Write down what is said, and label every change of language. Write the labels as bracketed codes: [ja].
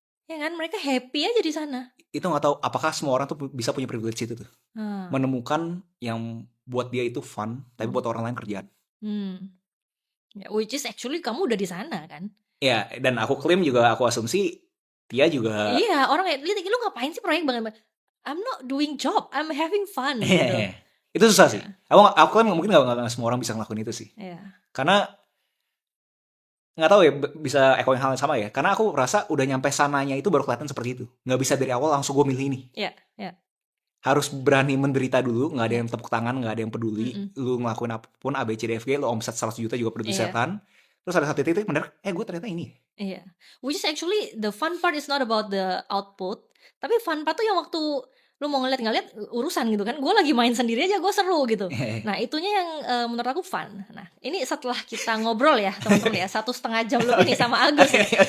[id] Ya kan, mereka happy aja di sana. Itu gak tahu apakah semua orang tuh bisa punya privilege itu tuh. Menemukan yang buat dia itu fun, tapi buat orang lain kerjaan. Ya, [en] which is actually [id] kamu udah di sana kan? Ya, dan aku klaim juga, aku asumsi dia juga. Iya, orang kayak lu ngapain sih proyek banget? [en] I'm not doing job, I'm having fun. [id] Gitu. Itu susah sih. Aku kan mungkin gak semua orang bisa ngelakuin itu sih. Karena nggak tahu ya, bisa echoing hal yang sama ya. Karena aku rasa udah nyampe sananya itu baru kelihatan seperti itu. Nggak bisa dari awal langsung gue milih ini. Harus berani menderita dulu. Nggak ada yang tepuk tangan, nggak ada yang peduli. Lu ngelakuin apapun A, B, C, D, F, G, lu omset 100 juta juga peduli setan. Terus ada satu titik bener, gue ternyata ini. [en] Which is actually the fun part is not about the output. [id] Tapi fun part tuh yang waktu lu mau ngeliat urusan gitu kan. Gue lagi main sendiri aja, gue seru gitu. Nah itunya yang menurut aku fun. Nah ini setelah kita ngobrol ya teman-teman ya 1,5 jam lebih nih sama Agus ya.